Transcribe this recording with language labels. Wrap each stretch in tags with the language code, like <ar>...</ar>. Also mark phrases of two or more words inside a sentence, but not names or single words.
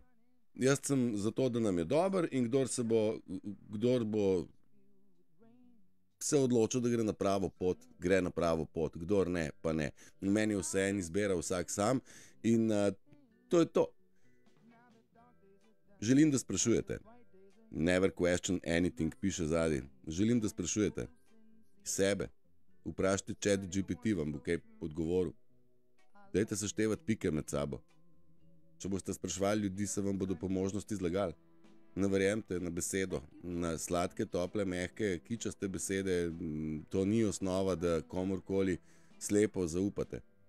<sl>Jaz sem zato, da nam je dober in kdor bo se odločil, da gre na pravo pot, gre na pravo pot, kdor ne, pa ne. Meni je vse en izbira vsak sam in to je to. Želim, da sprašujete.</sl> <en>Never question anything,</en> <sl>piše zadaj. Želim, da sprašujete sebe. Vprašajte ChatGPT, vam bo kaj odgovoril. Dajte seštevati pike med sabo. Če boste spraševali ljudi, se vam bodo po možnosti zlagali. Ne verjemte na besedo, na sladke, tople, mehke, kičaste besede, to ni osnova, da komorkoli slepo zaupate.</sl>